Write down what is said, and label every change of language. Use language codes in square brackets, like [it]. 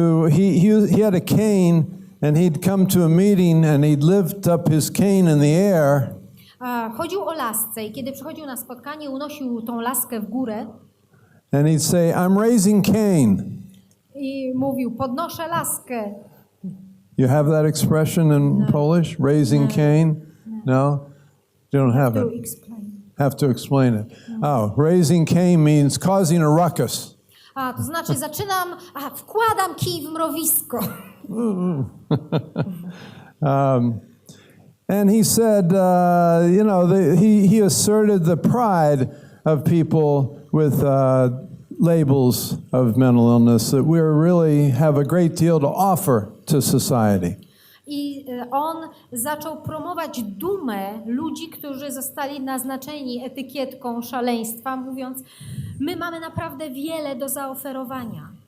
[en] He had a cane, and he'd come to a meeting and he'd lift up his cane in the air. [pl] Chodził o lasce i kiedy przychodził na spotkanie, unosił tą laskę w górę. [en] And he'd say, "I'm raising Cain." [pl] I mówił, podnoszę laskę. [en] You have that expression in Polish? Raising Cain? No? You don't have it. Have to explain it. Oh, raising Cain means causing a ruckus. [pl] To znaczy wkładam kij w mrowisko. [en] And he said, he asserted the pride of people with labels of mental illness, that we really have a great deal to offer to society. [pl] I on zaczął promować dumę ludzi, którzy zostali naznaczeni etykietką szaleństwa, mówiąc, my mamy naprawdę wiele do zaoferowania.